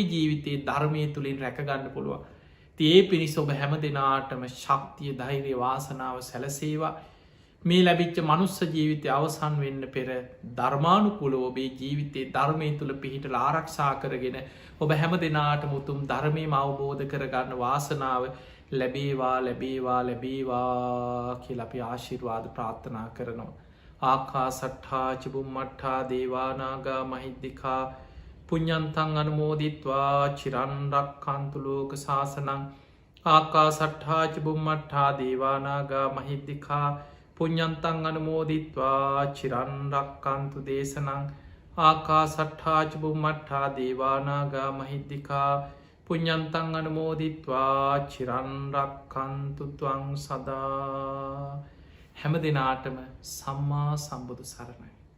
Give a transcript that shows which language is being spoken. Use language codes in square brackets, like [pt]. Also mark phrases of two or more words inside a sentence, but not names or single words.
[si] ජීවිතයේ ධර්මය තුළින් රැකගන්න පුළුවන් තියේ පිණිස ඔබ හැම දෙනාටම ශක්තිය ධෛර්ය වාසනාව සැලසේවා මේ ලැබිච්ච මනුස්ස ජීවිතය අවසන් වෙන්න පෙර ධර්මානුකුල ඔබේ ජීවිතයේ ධර්මය තුළ පිහිටල ආරක්ෂා කරගෙන ඔබ හැම දෙනාට මුතුම් ධර්මයම අවබෝධ කරගන්න වාසනාව ලැබේවා කියල අපි ආශිර්වාද ප්‍රාර්ථනා කරනවා. [pi] ආකා සට්හා චිබුම්මට්හා දේවානාගා මහිද්දිකා පුඤ්ඤන්තං අනුමෝදිත්වා චිරන්රක් කන්තුලෝක ශාසනං ආකා සට්හා චිබුම්මට්හා දේවානාගා මහිද්දිකා පුඤ්ඤන්තං අනුමෝදිත්වා චිරන්රක් කන්තු දේශනං ආකා සට්හා චිබුම්මට්හා දේවානාගා මහිද්දිකා පුඤ්ඤන්තං අනුමෝදිත්වා චිරන්රක් කන්තු ත්වං සදා [si] හැම දෙනාටම සම්මා සම්බුදු සරණයි